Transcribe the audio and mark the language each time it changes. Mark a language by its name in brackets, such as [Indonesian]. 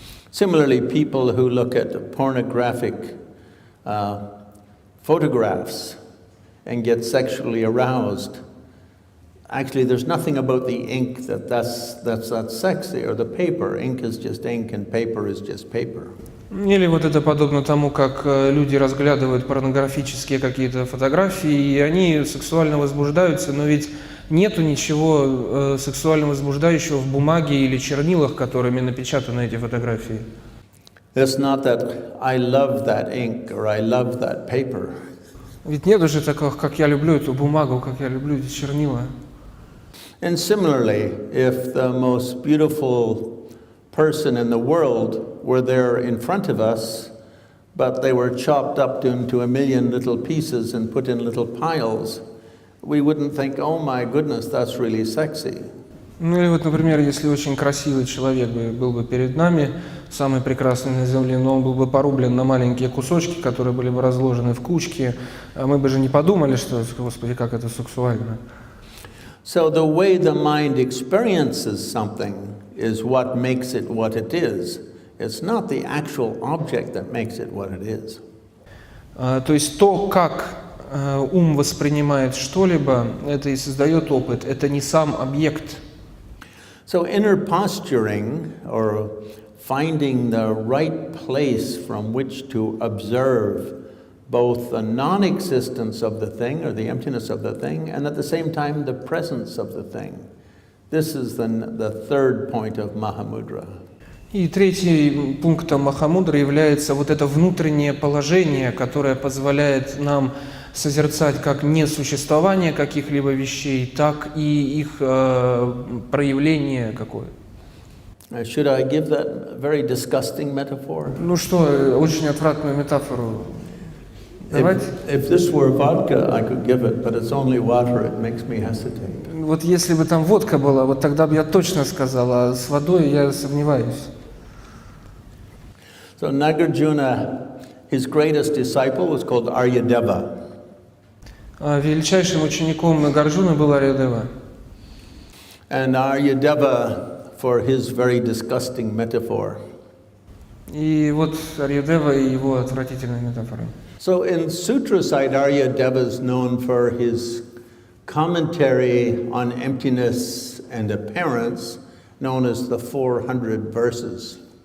[English] Similarly, people who look at pornographic photographs and get sexually aroused, actually there's nothing about the ink that's sexy, or the paper. Ink is just ink and paper is just paper. [Russian] Или вот это подобно тому, как люди разглядывают порнографические какие-то фотографии, и они сексуально возбуждаются, но ведь нету ничего сексуально возбуждающего в бумаге или чернилах, которыми напечатаны эти фотографии. [English] It's not that I love that ink or I love that paper. [Russian] Ведь нет уже такого, как я люблю эту бумагу, как я люблю эти чернила. [English] And similarly, if the most beautiful person in the world were there in front of us, but they were chopped up into a million little pieces and put in little piles, we wouldn't think, oh my goodness, that's really sexy. [Russian] Ну или вот, например, если очень красивый человек был бы перед нами, самый прекрасный на земле, но он был бы порублен на маленькие кусочки, которые были бы разложены в кучки, мы бы же не подумали, что, господи, как это сексуально. [English] So the way the mind experiences something is what makes it what it is. It's not the actual object that makes it what it is. [Russian] То есть то, как ум воспринимает что-либо, это и создает опыт, это не сам объект. [English] So inner posturing, or finding the right place from which to observe both the non-existence of the thing, or the emptiness of the thing, and at the same time the presence of the thing. This is the third point of Mahamudra. [Russian] И третий пунктом Махамудры является вот это внутреннее положение, которое позволяет нам созерцать как несуществование каких-либо вещей, так и их проявление какое. [English] Should I give that very disgusting metaphor? [Russian] Ну что, очень отвратную метафору. Давайте. [English] If this were vodka, I could give it, but it's only water. It makes me hesitate. [Russian] Вот если бы там водка была, вот тогда бы я точно сказал, а с водой я сомневаюсь. [English] So Nagarjuna, his greatest disciple was called Aryadeva. [Russian] Величайшим учеником Нагарджуны был Арьядева. [English] And Aryadeva, for his very disgusting metaphor. [Russian] И вот Арьядева и его отвратительная метафора. [English] So in sutra side, Aryadeva is known for his commentary on emptiness and appearance, known as the 400 verses.